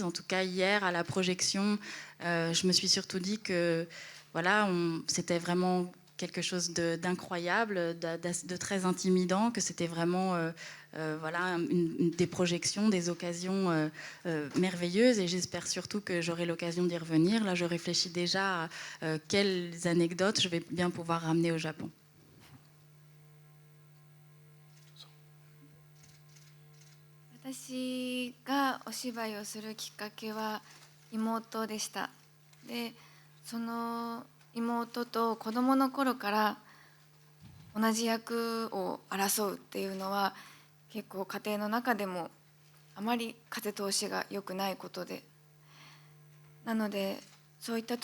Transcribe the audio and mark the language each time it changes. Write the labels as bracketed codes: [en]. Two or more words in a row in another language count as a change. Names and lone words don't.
[fr] En tout cas, hier, à la projection, je me suis surtout dit que voilà, c'était vraiment quelque chose d'incroyable, de très intimidant, que c'était vraiment... voilà, des projections, des occasions merveilleuses, et j'espère surtout que j'aurai l'occasion d'y revenir. Là, je réfléchis déjà à quelles anecdotes je vais bien pouvoir ramener au Japon. [ja] 私がお芝居をするきっかけは妹でした。で、その妹と子供の頃から同じ役を争うっていうのは結構家庭の中でもあまり風通しが良くないことで、なのでそういった